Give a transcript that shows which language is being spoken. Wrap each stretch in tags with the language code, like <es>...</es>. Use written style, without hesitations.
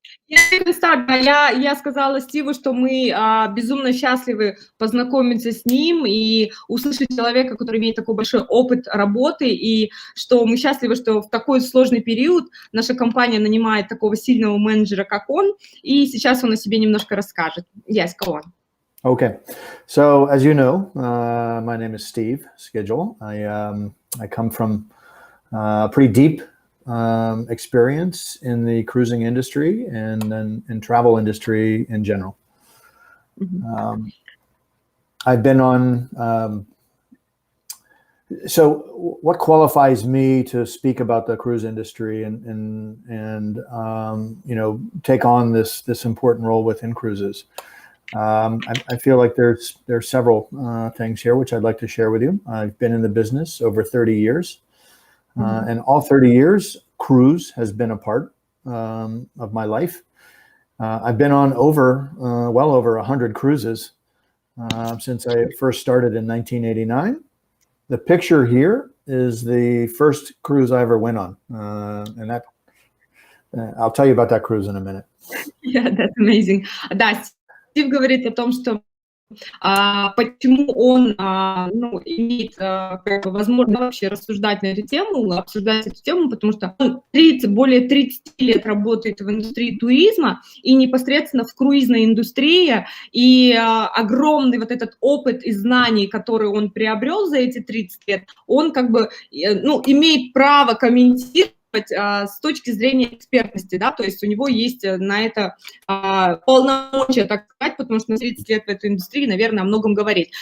<ru>Я сказала Стиву, что мы безумно счастливы познакомиться с ним и услышать человека, который имеет такой большой опыт работы, и что мы счастливы, что в такой сложный период наша компания нанимает такого сильного менеджера, как он, и сейчас он о себе немножко расскажет.</ru> <en>Yes, go on. Okay, so as you know, my name is Steve Skеджу. I come from pretty deep experience in the cruising industry and in travel industry in general. I've been on, so what qualifies me to speak about the cruise industry and you know, take on this important role within inCruises? I feel like there's several things here which I'd like to share with you. I've been in the business over 30 years. And all 30 years, cruise has been a part of my life. I've been on well over 100 cruises since I first started in 1989. The picture here is the first cruise I ever went on. And that I'll tell you about that cruise in a minute. Yeah, that's amazing.</en> <ru>Да, Стив говорит о том, что почему он имеет возможность вообще рассуждать на эту тему, обсуждать эту тему, потому что он более 30 лет работает в индустрии туризма и непосредственно в круизной индустрии, и огромный вот этот опыт и знаний, которые он приобрел за эти 30 лет, он как бы, имеет право комментировать с точки зрения экспертности, да, то есть у него есть на это полномочия, так сказать, потому что на 30 лет в этой индустрии, наверное, о многом говорит.</ru>